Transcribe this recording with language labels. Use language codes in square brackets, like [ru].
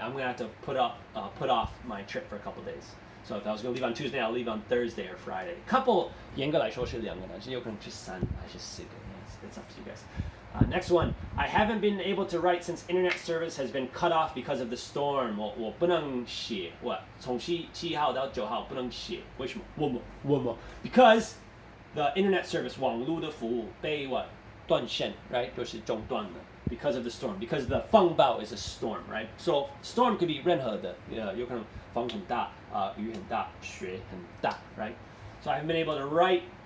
[en] I'm gonna have to put off my trip for a couple days. So if I was gonna leave on Tuesday, I'll leave on Thursday or Friday. [zh] Couple 严格来说是2个但是有可能是3还是4个 [en] It's up to you guys. Next one. I haven't been able to write since internet service has been cut off because of the storm. [zh] 我不能写，从7号到9号不能写，为什么？为什么 [en] Because the internet service [zh] 网络的服务被断线 [en] right [zh] 就是中断了 [en] because of the storm because the 风暴 is a storm right so storm could be [zh] 任何的有可能风很大雨很大雪很大 [en] right so I haven't been able to write